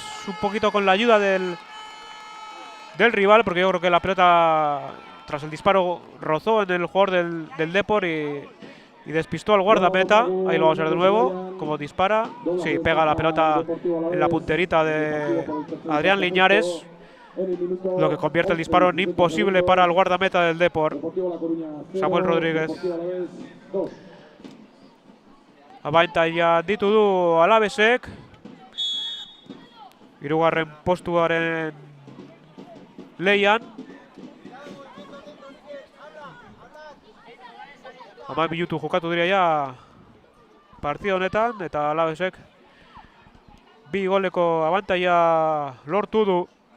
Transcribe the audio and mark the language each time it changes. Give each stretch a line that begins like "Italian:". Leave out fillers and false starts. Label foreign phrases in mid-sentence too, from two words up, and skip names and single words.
Spanish: Un poquito con la ayuda del rival, porque yo creo que la pelota tras el disparo rozó en el jugador del Depor y despistó al guardameta. Ahí lo vamos a ver de nuevo, como dispara. Sí, pega la pelota en la punterita de Adrián Liñares, lo que convierte el disparo en imposible para el guardameta del Depor, Samuel Rodríguez.
Basque: Abantaila ditudu Alavesek. Hirugarren postuaren lehian. 10 minutu jokatu dira ja partida honetan, eta Alavesek 2 goleko abantaila lortu du.